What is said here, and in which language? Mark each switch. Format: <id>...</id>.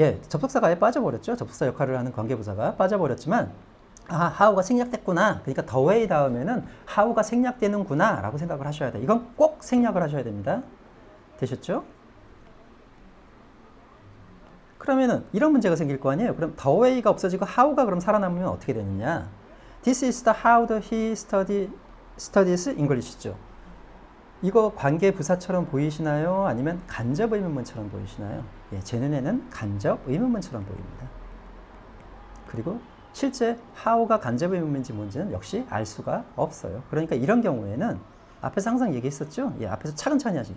<ko>예, 접속사가 아예 빠져버렸죠. 접속사 역할을 하는 관계부사가 빠져버렸지만 아, how가 생략됐구나. 그러니까 the way 다음에는 how가 생략되는구나 라고 생각을 하셔야 돼요. 이건 꼭 생략을 하셔야 됩니다. 되셨죠? 그러면은 이런 문제가 생길 거 아니에요. 그럼 the way가 없어지고 how가 그럼 살아남으면 어떻게 되느냐?</ko> <en>This is the how he studies English죠.</en> <ko>이거 관계 부사처럼 보이시나요? 아니면 간접 의문문처럼 보이시나요? 예, 제 눈에는 간접 의문문처럼 보입니다. 그리고 실제 how가 간접 의문문인지 뭔지는 역시 알 수가 없어요. 그러니까 이런 경우에는 앞에서 항상 얘기했었죠? 예, 앞에서 차근차근히 하시.</ko>